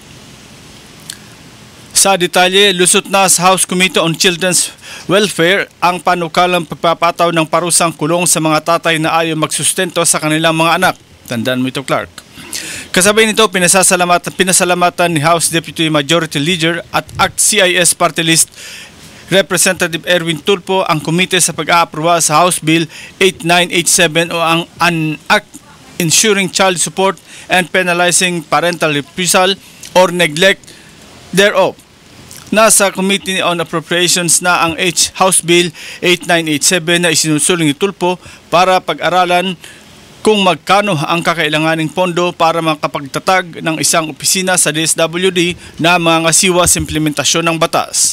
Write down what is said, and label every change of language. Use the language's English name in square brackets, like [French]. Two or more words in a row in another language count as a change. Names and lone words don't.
[Filipino] Sa detalye, lusot na sa House Committee on Children's Welfare ang panukalang pagpapataw ng parusang kulong sa mga tatay na ayaw magsustento sa kanilang mga anak. Tandaan mo ito, Clark. Kasabay nito, pinasalamatan ni House Deputy Majority Leader at ACT-CIS Party List Representative Erwin Tulfo ang komite sa pag-aaproba sa House Bill 8987 o ang Act Ensuring Child Support and Penalizing Parental Refusal or Neglect thereof. Nasa Committee on Appropriations na ang House Bill 8987 na isinusulong ni Tulfo para pag-aralan kung magkano ang kakailanganing pondo para makapagtatag ng isang opisina sa DSWD na mangasiwa sa implementasyon ng batas.